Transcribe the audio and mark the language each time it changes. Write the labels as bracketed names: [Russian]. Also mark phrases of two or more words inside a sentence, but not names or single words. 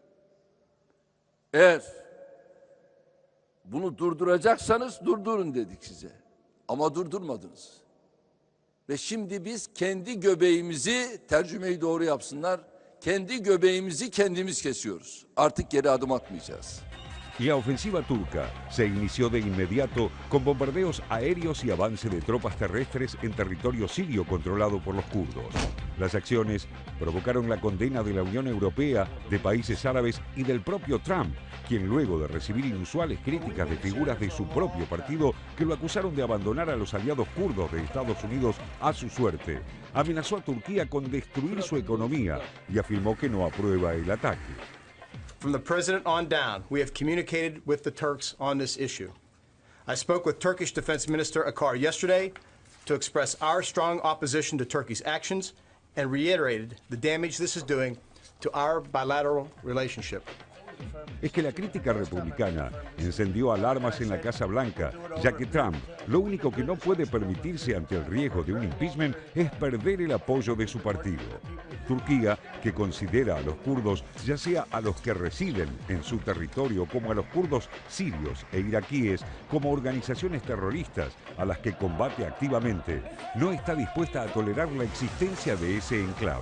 [Turkish] Eğer bunu durduracaksanız durdurun dedik size. Ama durdurmadınız. Ve şimdi biz kendi göbeğimizi, tercümeyi doğru yapsınlar, kendi göbeğimizi kendimiz kesiyoruz. Artık geri adım atmayacağız. [Spanish] La ofensiva turca se inició de inmediato con bombardeos aéreos y avance de tropas terrestres en territorio sirio controlado por los kurdos. Las acciones provocaron la condena de la Unión Europea, de países árabes y del propio Trump, quien luego de recibir inusuales críticas de figuras de su propio partido que lo acusaron de abandonar a los aliados kurdos de Estados Unidos a su suerte, amenazó a Turquía con destruir su economía y afirmó que no aprueba el ataque. [English] From the president on down, we have communicated with the Turks on this issue. I spoke with Turkish Defense Minister Akar yesterday to express our strong opposition to Turkey's actions and reiterated the damage this is doing to our bilateral relationship. [Spanish] Es que la crítica republicana encendió alarmas en la Casa Blanca, ya que Trump lo único que no puede permitirse ante el riesgo de un impeachment es perder el apoyo de su partido. Turquía, que considera a los kurdos, ya sea a los que residen en su territorio como a los kurdos sirios e iraquíes, como organizaciones terroristas a las que combate activamente, no está dispuesta a tolerar la existencia de ese enclave.